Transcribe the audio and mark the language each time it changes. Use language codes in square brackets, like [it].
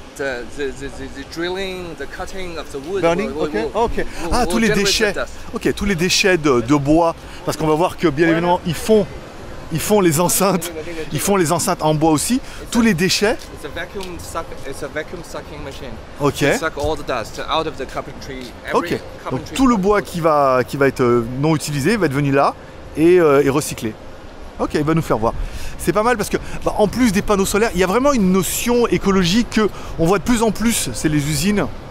[en] The drilling, the cutting of the wood. Burning. [fr] Ok. Ah, tous les déchets. Ok, tous les déchets de bois, parce qu'on va voir que bien évidemment ils font les enceintes. Ils font les enceintes en bois aussi. Tous les déchets. [en] It's a vacuum sucking machine. Ok. To suck all the dust out of the carpentry. Ok. [fr] Donc tout le bois qui va être non utilisé va être venu là et recyclé. Ok, il va nous faire voir. C'est pas mal parce que, bah, en plus des panneaux solaires, il y a vraiment une notion écologique que on voit de plus en plus. C'est les usines.